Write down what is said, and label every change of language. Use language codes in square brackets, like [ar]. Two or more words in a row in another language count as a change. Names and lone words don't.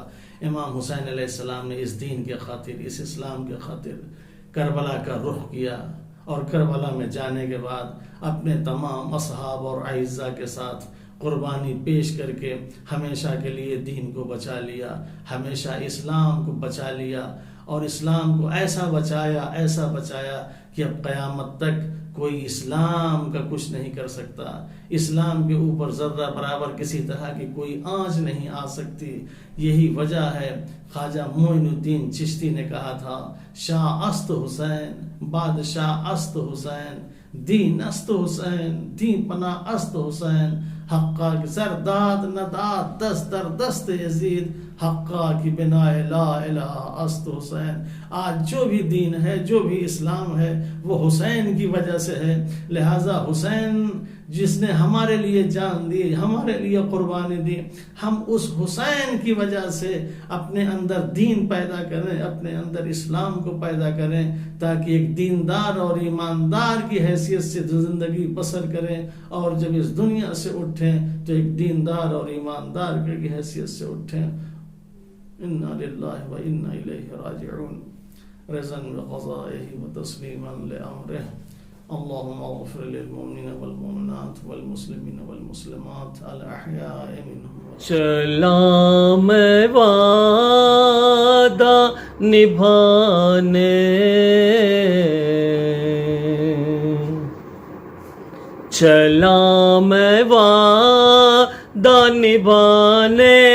[ur] امام حسین علیہ السلام نے اس دین کے خاطر، اس اسلام کے خاطر کربلا کا رخ کیا، اور کربلا میں جانے کے بعد اپنے تمام اصحاب اور اعزاء کے ساتھ قربانی پیش کر کے ہمیشہ کے لیے دین کو بچا لیا، ہمیشہ اسلام کو بچا لیا، اور اسلام کو ایسا بچایا کہ اب قیامت تک کوئی اسلام کا کچھ نہیں کر سکتا. اسلام کے اوپر ذرہ برابر کسی طرح کی کوئی آنچ نہیں آ سکتی. یہی وجہ ہے خواجہ معین الدین چشتی نے کہا تھا، [fa] شاہ است حسین، بادشاہ است حسین، دین است حسین، دین پناہ است حسین، حقا کی زرداد نداد دست در دست یزید، حقا کی بنا لا الہ است حسین. [ur] آج جو بھی دین ہے، جو بھی اسلام ہے، وہ حسین کی وجہ سے ہے. لہٰذا حسین جس نے ہمارے لیے جان دی، ہمارے لیے قربانی دی، ہم اس حسین کی وجہ سے اپنے اندر دین پیدا کریں، اپنے اندر اسلام کو پیدا کریں، تاکہ ایک دیندار اور ایماندار کی حیثیت سے زندگی بسر کریں، اور جب اس دنیا سے اٹھیں تو ایک دیندار اور ایماندار کی حیثیت سے اٹھیں. [ar] انا للہ و انا الیہ راجعون. رضا بقضائه وتسلیما لامرہ. اللهم اغفر للمؤمنين والمؤمنات والمسلمين والمسلمات الاحياء منهم. [ur] چلا میں وعدہ نبھانے، چلا میں وعدہ نبھانے،